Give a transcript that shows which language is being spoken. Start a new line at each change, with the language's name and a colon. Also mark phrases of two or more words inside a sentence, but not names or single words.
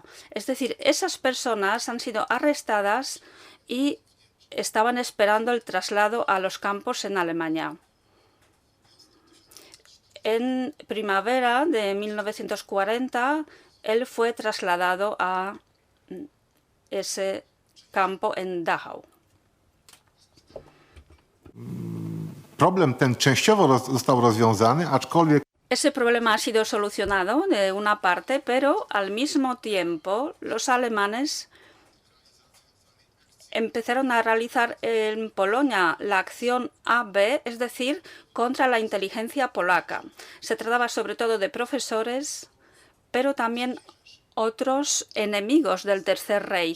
Spanish: Es decir, esas personas han sido arrestadas y estaban esperando el traslado a los campos en Alemania. En primavera de 1940, él fue trasladado a ese campo en Dachau.
Polish: Problem ten częściowo został rozwiązany, aczkolwiek
Spanish: Ese problema ha sido solucionado de una parte, pero al mismo tiempo los alemanes empezaron a realizar en Polonia la acción AB, es decir, contra la inteligencia polaca. Se trataba sobre todo de profesores, pero también otros enemigos del Tercer Reich.